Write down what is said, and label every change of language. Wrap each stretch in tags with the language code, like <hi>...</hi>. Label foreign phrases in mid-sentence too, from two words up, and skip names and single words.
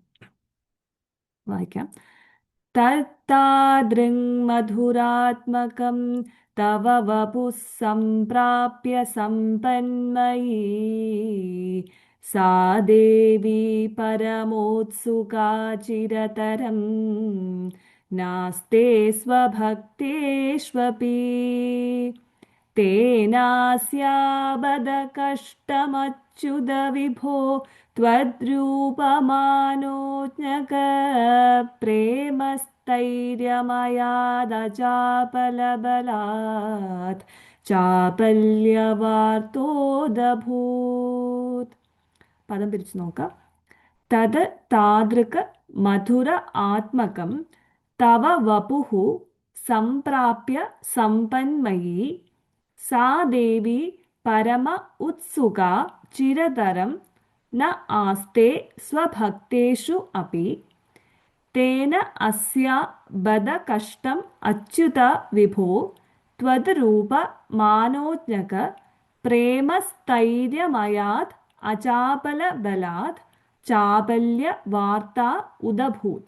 <sa>വായിക്കാം. തത്താദൃങ് മധുരാത്മകം തവ വപുഃ സംപ്രാപ്യ സമ്പന്മയീ സാ ദേവി പരമോത്സുകാ ചിരതരം നാസ്തേ സ്വഭക്തേഷ്വപി തേനാസ്യാബദ കഷ്ടമച്യുത വിഭോ त्वद्रूपमानोज्ञक प्रेमस्थैर्यमयादचापलबलात् चापल्यवार्तोदभूत्.</sa> <ml>പദം പിരിച്ചു നോക്കാം.</ml> <sa>തത് താദൃക് മധുര ആത്മകം തവ വപുഃ സംപ്രാപ്യ സമ്പന്മയീ സാ ദേവി പരമ ഉത്സുക ചിരതരം ന ആസ്തേ സ്വഭക്തേഷു അപി തേന അസ്യാ ബദ കഷ്ടം അച്യുത വിഭോ ത്വദ്രൂപ മാനോജ്ഞക പ്രേമസ്ഥൈര്യമയാത് അചാപലബലാത് ചാപല്യ വാർത്ത ഉദഭൂത്.</sa>